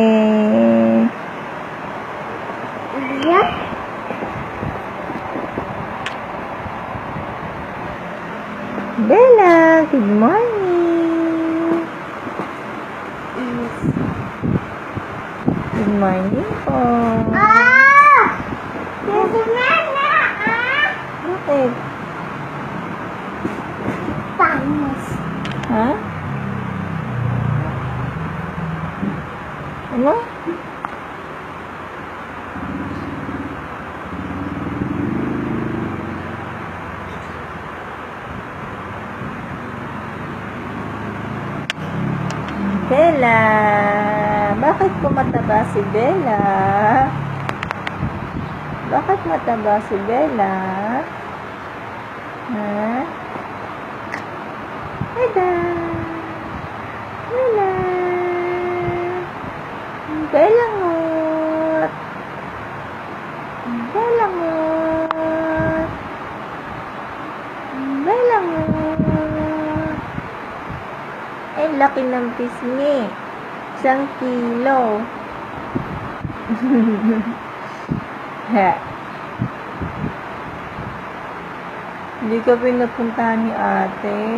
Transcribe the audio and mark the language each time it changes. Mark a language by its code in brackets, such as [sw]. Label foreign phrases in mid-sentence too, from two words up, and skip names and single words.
[en] Yeah. Bella, good morning. Good morning po. [tl] Bakit? Panis. Ha? Ano? Bella, bakit po mataba si Bella? Bakit mataba si Bella? Ha? Bella. Bella. Bella ngot. Bella ngot. Bella ngot. Ay, laki ng pisngi. 1 kilo. Ha. Hindi ka pinupuntahan ni ate?